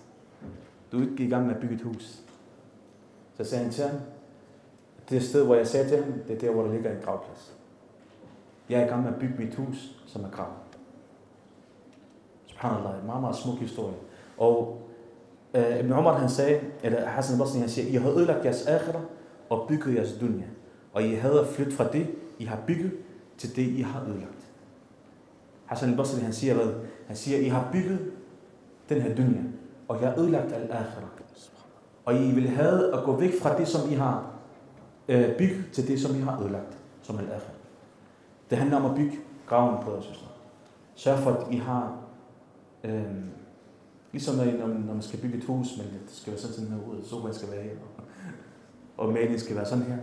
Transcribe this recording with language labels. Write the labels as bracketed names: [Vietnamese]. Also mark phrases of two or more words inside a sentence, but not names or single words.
[Danish] Du er ikke i gang med at bygge et hus. Så sagde han til ham, det sted, hvor jeg sagde til ham, det er der, hvor der ligger en gravplads. Jeg er i gang med at bygge mit hus, som er grav. Subhanallah, en meget smuk historie. Og Ibn Umar han sagde, eller Hassan al-Basri han siger, I har ødelagt jeres akhirah og bygget jeres dunya. Og I havde flyttet fra det, I har bygget, til det, I har ødelagt. Hassan al-Basri han siger hvad? Han siger, I har bygget den her dunya, og jeg har ødelagt al-akhirah. Og I vil have at gå væk fra det, som I har bygget, til det, som I har ødelagt, som al-akhirah. Det handler om at bygge graven, brødre og søstre. Sørg for, at I har, ligesom når man skal bygge et hus, men det skal være sådan her ud, sofaen skal være her, og malingen skal være sådan her.